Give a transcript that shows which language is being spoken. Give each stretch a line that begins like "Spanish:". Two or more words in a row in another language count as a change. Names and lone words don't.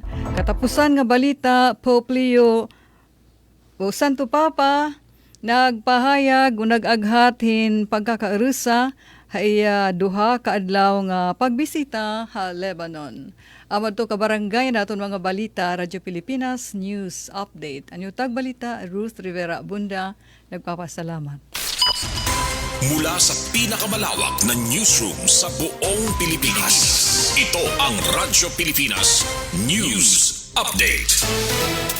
Waray: Katapusan nga balita, Pope Leo o Santo Papa nagpahayag o nag-aghat hin pagkakaarusa hay duha ka adlaw nga pagbisita ha Lebanon. Amad to kabarangay naton mga balita, Radyo Pilipinas News Update. Anyo tag balita, Ruth Rivera Bunda, nagpapasalamat.
Filipino: Mula sa pinakamalawak na newsroom sa buong Pilipinas, ito ang Radyo Pilipinas News Update.